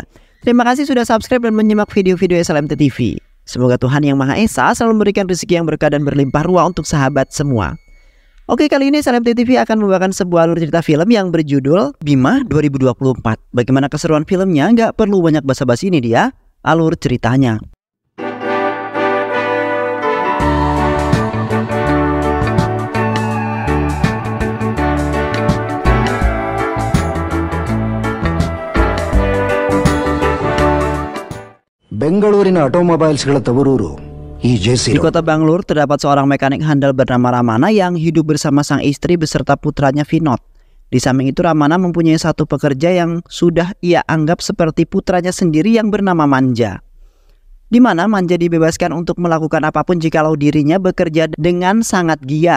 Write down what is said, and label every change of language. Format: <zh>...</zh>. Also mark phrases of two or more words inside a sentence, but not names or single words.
<id>Terima kasih sudah subscribe dan menyimak video-video SLMT TV. Semoga Tuhan Yang Maha Esa selalu memberikan rezeki yang berkah dan berlimpah ruah untuk sahabat semua. Oke, kali ini SLMT TV akan membawakan sebuah alur cerita film yang berjudul Bima 2024. Bagaimana keseruan filmnya? Nggak perlu banyak basa-basi, ini dia alur ceritanya.</id> <kn>ಬೆಂಗಳೂರಿನ ಆಟೋಮೊಬೈಲ್ಸ್ಗಳ ತವರೂರು ಈ ಜೆಸಿ.</kn> <id>Di kota Bangalore terdapat seorang mekanik handal bernama Ramana yang hidup bersama sang istri beserta putranya Vinod. Di samping itu Ramana mempunyai satu pekerja yang sudah ia anggap seperti putranya sendiri yang bernama Manja. Di mana Manja dibebaskan untuk melakukan apapun jikalau dirinya bekerja dengan sangat giat.</id>